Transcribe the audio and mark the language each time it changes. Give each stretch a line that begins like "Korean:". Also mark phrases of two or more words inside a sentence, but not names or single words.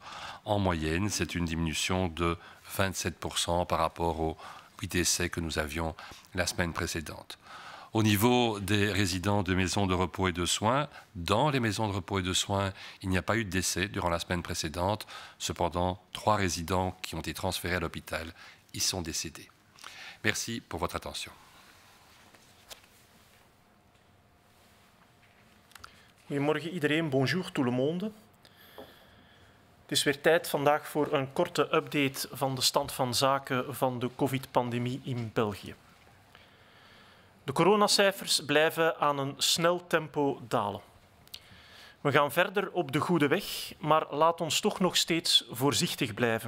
French: En moyenne, c'est une diminution de 27% par rapport aux 8 décès que nous avions la semaine précédente. Au niveau des résidents de maisons de repos et de soins, dans les maisons de repos et de soins, il n'y a pas eu de décès durant la semaine précédente. Cependant, 3 résidents qui ont été transférés à l'hôpital y sont décédés. Merci pour votre attention.
Dutch: Goedemorgen iedereen,
French: bonjour tout le monde.
Dutch: Het is weer tijd vandaag voor een korte update van de stand van zaken van de COVID-pandemie in België. De coronacijfers blijven aan een snel tempo dalen. We gaan verder op de goede weg, maar laat ons toch nog steeds voorzichtig blijven.